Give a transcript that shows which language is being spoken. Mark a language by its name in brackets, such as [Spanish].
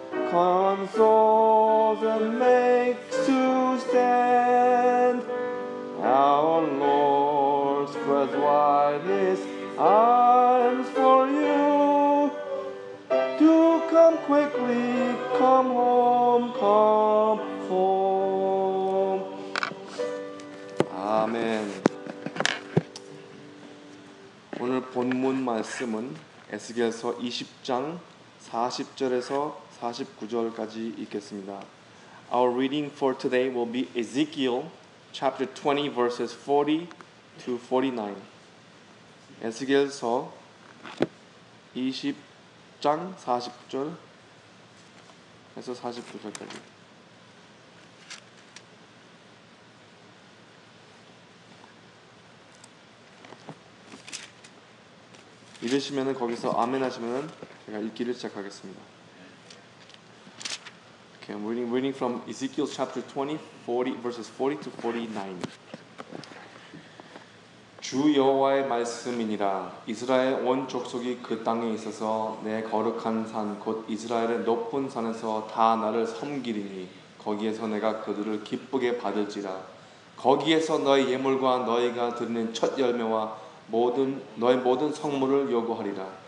[English] Consoles and makes to stand Our Lord spreads wide his arms for you Do come quickly, come home, come home. [Korean] 아멘. 오늘 본문 말씀은 에스겔서 20장 40절에서 49절까지 읽겠습니다. [English] Our reading for today will be Ezekiel chapter 20 verses 40 to 49. [Korean] 에스겔서 20장 40절에서 49절까지. 읽으시면은 거기서 아멘 하시면은 제가 읽기를 시작하겠습니다. [English] Okay, I'm reading from Ezekiel chapter 20, verses 40 to 49. [Korean] 주 여호와의 말씀이니라. 이스라엘 온 족속이 그 땅에 있어서 내 거룩한 산 곧 이스라엘의 높은 산에서 다 나를 섬기리니 거기에서 내가 그들을 기쁘게 받을지라. 거기에서 너의 예물과 너희가 드리는 첫 열매와 너의 모든 성물을 요구하리라.